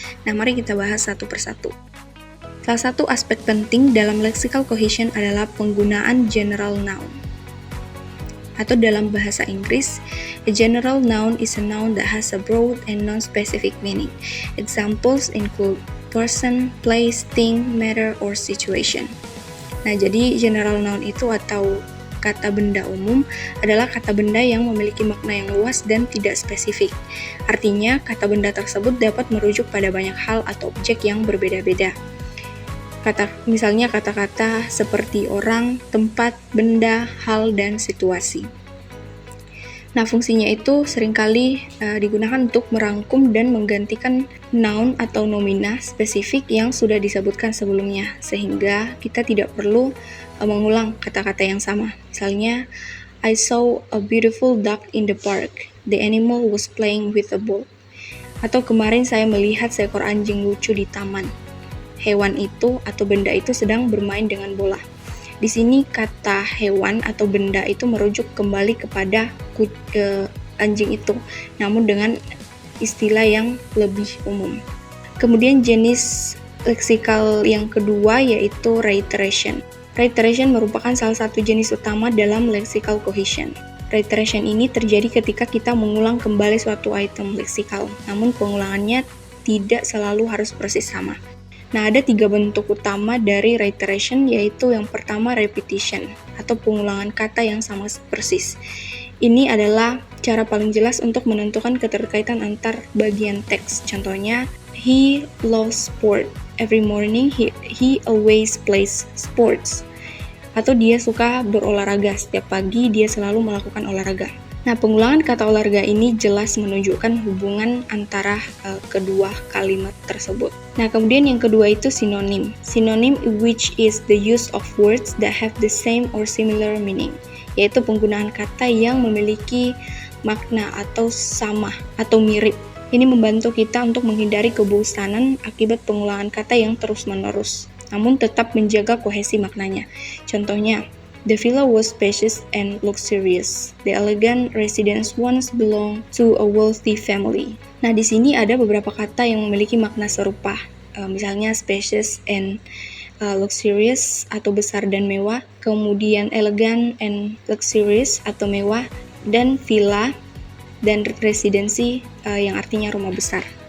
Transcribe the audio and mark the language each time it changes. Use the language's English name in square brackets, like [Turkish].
[Indonesian] Nah, mari kita bahas satu persatu. Salah satu aspek penting dalam lexical cohesion adalah penggunaan general noun. Atau dalam bahasa Inggris, [English] a general noun is a noun that has a broad and non-specific meaning. Examples include person, place, thing, matter, or situation. [Indonesian] Nah, jadi general noun itu atau kata benda umum adalah kata benda yang memiliki makna yang luas dan tidak spesifik. Artinya, kata benda tersebut dapat merujuk pada banyak hal atau objek yang berbeda-beda. Misalnya kata-kata seperti orang, tempat, benda, hal, dan situasi. Nah, fungsinya itu seringkali digunakan untuk merangkum dan menggantikan noun atau nomina spesifik yang sudah disebutkan sebelumnya, sehingga kita tidak perlu mengulang kata-kata yang sama. [English] Misalnya, I saw a beautiful duck in the park. The animal was playing with a ball. [Indonesian] Atau kemarin saya melihat seekor anjing lucu di taman. Hewan itu atau benda itu sedang bermain dengan bola. Di sini kata hewan atau benda itu merujuk kembali kepada anjing itu, namun dengan istilah yang lebih umum. Kemudian jenis leksikal yang kedua yaitu reiteration. Reiteration merupakan salah satu jenis utama dalam lexical cohesion. Reiteration ini terjadi ketika kita mengulang kembali suatu item leksikal, namun pengulangannya tidak selalu harus persis sama. Nah, ada 3 bentuk utama dari reiteration, yaitu yang pertama repetition, atau pengulangan kata yang sama persis. Ini adalah cara paling jelas untuk menentukan keterkaitan antar bagian teks. [English] Contohnya, he loves sport. Every morning he always plays sports. [Indonesian] Atau dia suka berolahraga. Setiap pagi dia selalu melakukan olahraga. Nah, pengulangan kata olahraga ini jelas menunjukkan hubungan antara kedua kalimat tersebut. Nah, kemudian yang kedua itu sinonim. [English] Sinonim which is the use of words that have the same or similar meaning, [Indonesian] yaitu penggunaan kata yang memiliki makna atau sama atau mirip. Ini membantu kita untuk menghindari kebosanan akibat pengulangan kata yang terus-menerus, namun tetap menjaga kohesi maknanya. [English] Contohnya, the villa was spacious and luxurious. The elegant residence once belonged to a wealthy family. [Indonesian] Nah, di sini ada beberapa kata yang memiliki makna serupa. Misalnya [English] spacious and luxurious [Indonesian] atau besar dan mewah. Kemudian [English] elegant and luxurious [Indonesian] atau mewah. Dan villa dan residency yang artinya rumah besar.